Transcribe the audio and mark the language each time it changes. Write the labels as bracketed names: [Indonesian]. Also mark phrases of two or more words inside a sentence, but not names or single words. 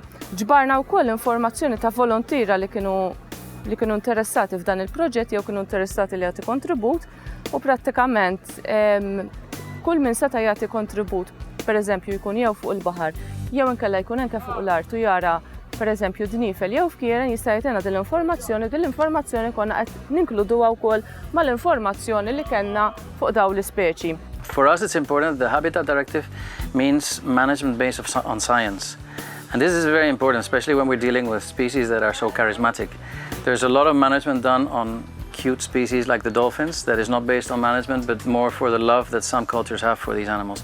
[Maltese] Ġbarna wkoll informazzjoni ta' volontira li kienu interessati f'dan il-proġett jew kienu interessati li jagħti kontribut, u prattikament kull min seta' jagħti kontribut, pereżempju jkun jew fuq il-baħar jew inkella jkun anke fuq l-art u jara pereżempju dnifel jew fkieren jista' jagħtina din l-informazzjoni konna qed ninkluduha wkoll mal-informazzjoni li kellna fuq dawn l-ispeċi. [English] For us it's important. The Habitat Directive means management based on science. And this is very important, especially when we're dealing with species that are so charismatic. There's a lot of management done on cute species like the dolphins that is not based on management, but more for the love that some cultures have for these animals.